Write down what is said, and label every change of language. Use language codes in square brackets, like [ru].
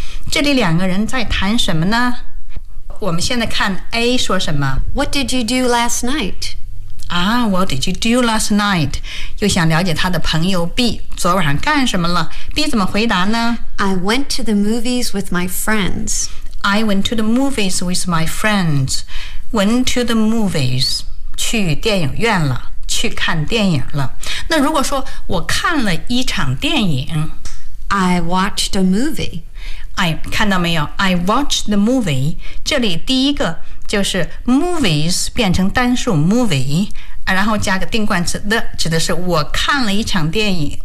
[zh] 这里两个人在谈什么呢？我们现在看 A 说什么。 [en] What did you do last night? What did you do last night? [zh] 又想了解他的朋友 B 昨晚上干什么了。 B 怎么回答呢？ [en] I went to the movies with my friends. I went to the movies with my friends. Went to the movies. [zh] 去电影院了，去看电影了。那如果说我看了一场电影 [en] ，I watched a movie. [zh] I 看到没有 ？ [en] I watched the movie. [zh] 这里第一个就是 movies 变成单数 movie， 然后加个定冠词 the， 指的是我看了一场电影。